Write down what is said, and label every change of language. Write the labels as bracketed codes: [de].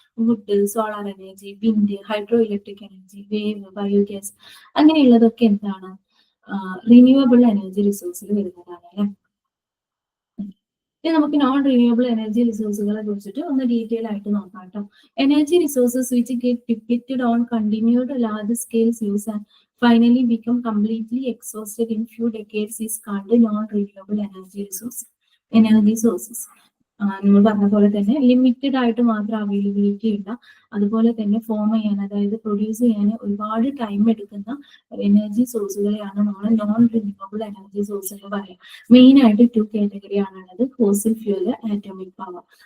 [ml] Would, solar energy, wind, hydro electric energy, wave, biogas, അങ്ങനെയുള്ളതൊക്കെ എന്താണ് renewable energy റിസോഴ്സിൽ വരുന്നതാണ് അല്ലെ. ഇനി നമുക്ക് നോൺ റിന്യൂവബിൾ എനർജി റിസോഴ്സുകളെ കുറിച്ചിട്ട് ഒന്ന് ഡീറ്റെയിൽ ആയിട്ട് നോക്കാം കേട്ടോ. [en] Energy resources which get depleted on continued large scales use and finally become completely exhausted in few decades is called non-renewable energy sources. [ml] നമ്മൾ പറഞ്ഞ പോലെ തന്നെ ലിമിറ്റഡ് ആയിട്ട് മാത്രം അവൈലബിലിറ്റി ഉള്ള, അതുപോലെ തന്നെ ഫോം ചെയ്യാൻ, അതായത് പ്രൊഡ്യൂസ് ചെയ്യാൻ ഒരുപാട് ടൈം എടുക്കുന്ന എനർജി സോഴ്സുകളെയാണ് നമ്മൾ നോൺ റിന്യൂവബിൾ എനർജി സോഴ്സ് എന്ന് പറയാം. മെയിൻ ആയിട്ട് 2 കാറ്റഗറി ആണുള്ളത്: ഫോസിൽ ഫ്യൂവൽ, ആറ്റോമിക് പവർ.